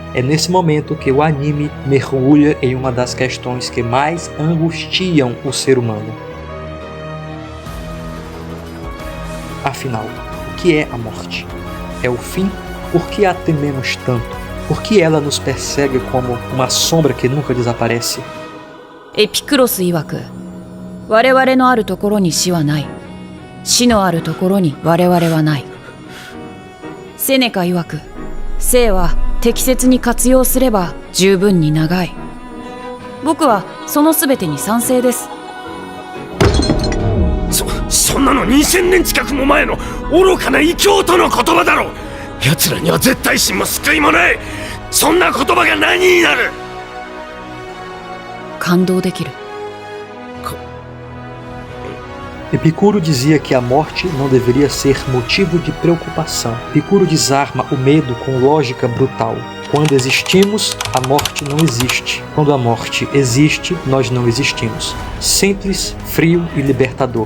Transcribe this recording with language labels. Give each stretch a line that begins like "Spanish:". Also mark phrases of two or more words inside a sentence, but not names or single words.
Portuguese: É nesse momento que o anime mergulha em uma das questões que mais angustiam o ser humano. Afinal, o que é a morte? É o fim? Por que a tememos tanto? Por que ela nos persegue como uma sombra que nunca desaparece?
Japanese: Epicurus 曰く、我々のあるところに死はない。死のあるところに我々はない。セネカ曰く、生は適切に活用すれば十分に長い。僕はその全てに賛成です。そんなの2000年近くも前の愚かな異教徒の言葉だろう。奴らには絶対心も救いもない。そんな言葉が何になる。感動できる。
Portuguese: Epicuro dizia que a morte não deveria ser motivo de preocupação. Epicuro desarma o medo com lógica brutal. Quando existimos, a morte não existe. Quando a morte existe, nós não existimos. Simples, frio e libertador.